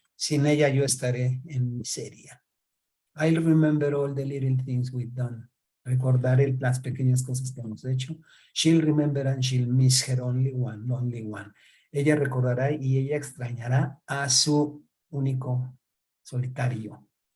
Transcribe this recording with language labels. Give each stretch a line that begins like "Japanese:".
Spanish: Sin ella yo estaré en miseria.
English: I'll remember all the little things we've done.
Spanish: Recordaré las pequeñas cosas que hemos hecho.
English: She'll remember and she'll miss her only one.
Spanish: Ella recordará y ella extrañará a su único solitario.